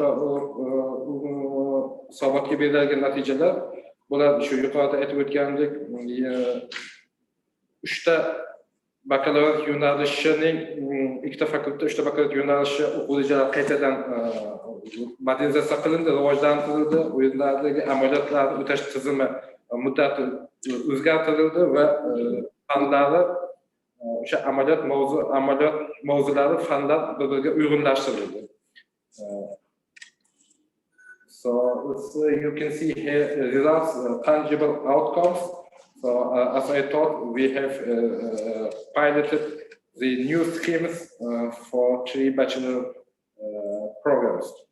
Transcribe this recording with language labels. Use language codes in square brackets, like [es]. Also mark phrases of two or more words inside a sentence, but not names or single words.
[uz] hisobotga beriladigan natijalar, bular shu yuqorida aytib o'tgandek 3 ta bakalavriat yo'nalishining 2 ta fakultetda 3 ta bakalavriat yo'nalishi o'quv rejalari qaytadan modernizatsiya qilindi, rivojlantirildi. U yerdagi amaliyotlarni o'tash tizimi muddati o'zgartirildi va fanlari o'sha amaliyot mavzulari fanlar bir-biriga uyg'unlashtirildi. [en] So you can see here results, tangible outcomes. So as I thought, we have piloted the new schemes for 3 bachelor programs.